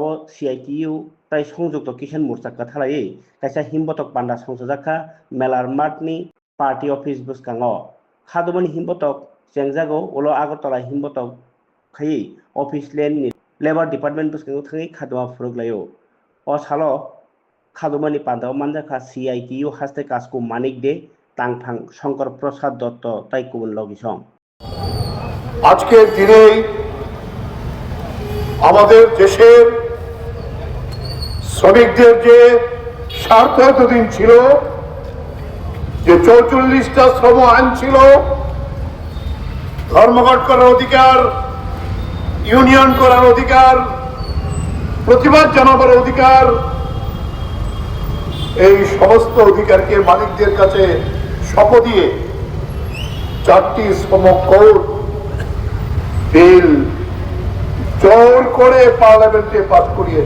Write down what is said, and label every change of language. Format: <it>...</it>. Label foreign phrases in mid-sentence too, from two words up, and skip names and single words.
<trp>CITU ताई संयुक्त किसान मोर्चा कथालायै कायसा हिमबतक बान्दा संसजाखा मेलार मार्टनि</trp> <en>party office</en> <trp>बुस्कांगो खादुमनि हिमबतक जेंजागो उलो आगरतला हिमबतक खायै अफिस लेननि</trp> <en>labour department</en> <trp>बुस्कांगो थाङै खादुमा फुरुगलायो अ सालो खादुमानि पान्दाव मानजाखा CITU हास्ते कासको मानिक दे तांथां शंकर प्रसाद दत्त ताइकुबुन लगिसं</trp> <bn>আজকের দিনেই আমাদের দেশের শ্রমিকদের যে স্বার্থ এতদিন ছিল যে 44টা শ্রম আইন ছিল, ধর্মঘট করার অধিকার, ইউনিয়ন করার অধিকার, প্রতিবাদ জানাবার অধিকার, এই সমস্ত অধিকারকে মালিকদের কাছে শপথ দিয়ে 4টি শ্রম কোড বিল জোর করে পার্লামেন্টে পাস করিয়েছে।</bn>